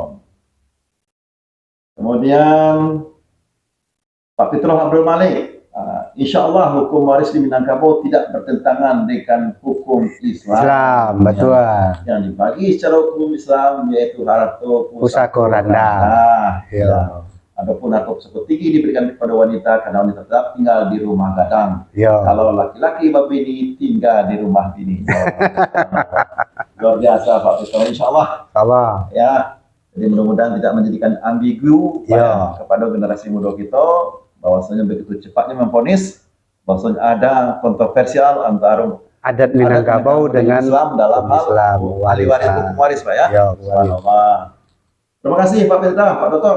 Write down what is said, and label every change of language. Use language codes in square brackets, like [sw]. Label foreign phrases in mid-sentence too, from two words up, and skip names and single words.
[id] Kemudian Pak Fitroh Abdul Malik, insya Allah hukum waris di Minangkabau tidak bertentangan dengan hukum Islam. Betul. Yang dibagi secara hukum Islam yaitu harta [min] Pusako randa. [id] Ya. Adapun harta [min] pusako tinggi [id] diberikan kepada wanita karena wanita tetap tinggal di rumah gadang. Kalau laki-laki babini tinggal di rumah bini. Luar biasa Pak Fitroh, insya Allah. Ya. Jadi mudah-mudahan tidak menjadikan ambigu kepada generasi muda kita, bahwasanya begitu cepatnya memvonis bahwasanya ada kontroversial antara adat Minangkabau dengan Islam dalam hal hukum waris Pak ya. Terima kasih Pak Petra, Pak Dokter.